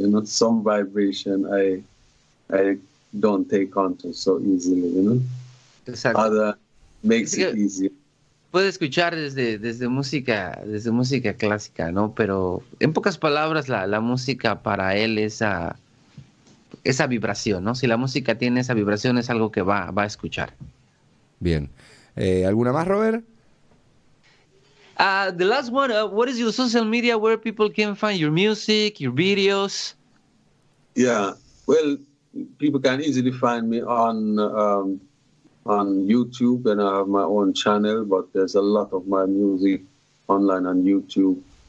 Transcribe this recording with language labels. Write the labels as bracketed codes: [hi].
[en] Some vibration I don't take onto so easily. [es] Exacto. [en] Other makes it easier. [es] Puede escuchar desde música clásica, ¿no? Pero en pocas palabras, la música para él es esa vibración, ¿no? Si la música tiene esa vibración, es algo que va a escuchar. Bien. ¿Alguna más, Robert? [en] The last one, what is your social media where people can find your music, your videos? Yeah, well, people can easily find me on YouTube, and I have my own channel, but there's a lot of my music online on YouTube.